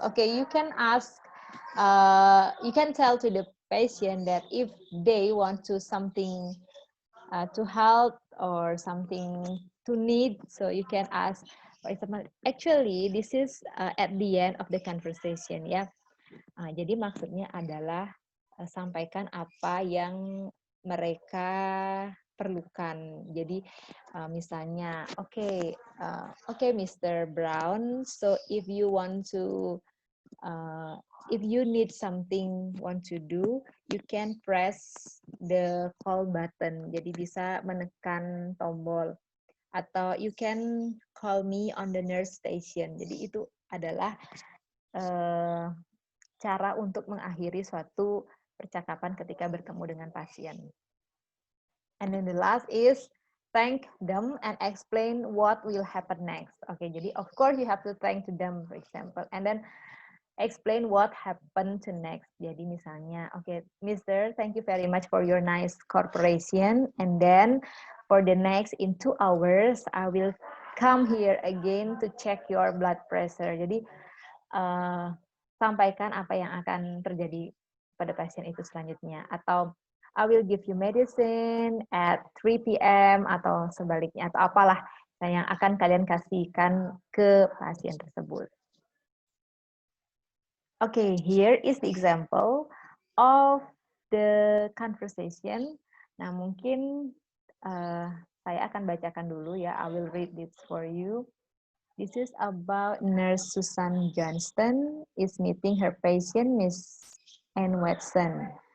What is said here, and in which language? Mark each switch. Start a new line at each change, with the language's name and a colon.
English: Okay, you can ask, you can tell to the patient that if they want to something to help or something to need, so you can ask, for example, actually this is at the end of the conversation ya.
Indonesian: Jadi maksudnya adalah sampaikan apa yang mereka perlukan. Jadi misalnya, okay, Mr.
English: Brown, so if you want to if you need something want to do, you can press the call button.
Indonesian: Jadi bisa menekan tombol. Atau
English: you can call me on the nurse station.
Indonesian: Jadi itu adalah cara untuk mengakhiri suatu percakapan ketika bertemu dengan pasien.
English: And then the last is thank them and explain what will happen next. Okay, jadi of course you have to thank to them, for example, and then explain what happened to next.
Indonesian: Jadi misalnya,
English: okay, Mister, thank you very much for your nice cooperation. And then for the next in 2 hours, I will come here again to check your blood pressure.
Indonesian: Jadi sampaikan apa yang akan terjadi pada pasien itu selanjutnya.
English: Atau I will give you medicine at 3 p.m.
Indonesian: atau sebaliknya atau apalah yang akan kalian kasihkan ke pasien tersebut.
English: Okay, here is the example of the conversation.
Indonesian: Nah, mungkin saya akan bacakan dulu ya.
English: I will read this for you. This is about Nurse Susan Johnston is meeting her patient, Miss Ann Watson.